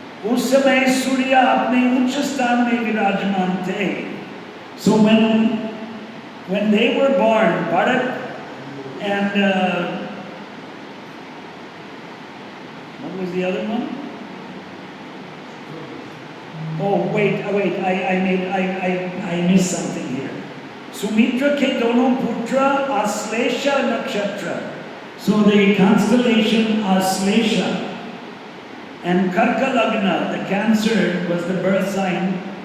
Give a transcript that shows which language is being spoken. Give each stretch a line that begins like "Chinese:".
Hindi: उस समय सूर्य अपने उच्च स्थान में विराजमान थे.
English: So when they were born, Bharat and what was the other one? Oh wait! I missed something here.
Hindi: Sumitra के दोनों पुत्र आश्लेषा नक्षत्र.
English: So the constellation Aslesha and Karka Lagna, the Cancer, was the birth sign.